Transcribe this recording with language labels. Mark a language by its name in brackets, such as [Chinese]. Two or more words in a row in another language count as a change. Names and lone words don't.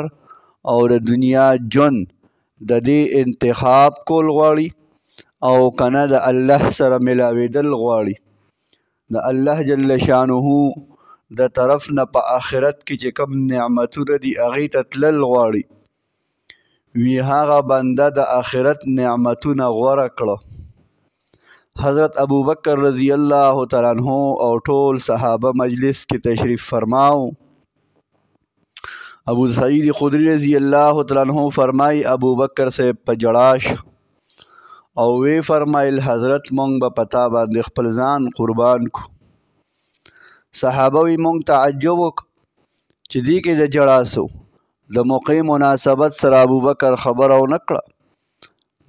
[Pashto] او د دنیا ژوند د دې انتخاب کول غواړي او کنه د الله سره ملاوېدل غواړي، د الله جل شانه د طرف نه په آخرت کې چې کوم نعمتونه دي هغې ته تلل غواړي، وی هغه بنده د آخرت نعمتونه غوره کړه. حضرت ابو بکر [Arabic] رضی اللہ تعالیٰ عنہ [Pashto] او ټول صحابه مجلس کې تشریف فرماو. ابو سعید خدری [Arabic] رضی اللہ تعالیٰ عنہ [Pashto] فرمائی ابو بکر سے په جړا شو او وی فرمایل حضرت مونږ به پتا باندې خپل ځان قربان کو. صحابه وی مونږ تعجب وکړو چې دې کې د جړا سو، د موقع مناسبت سره ابو بکر خبره ونه کړه.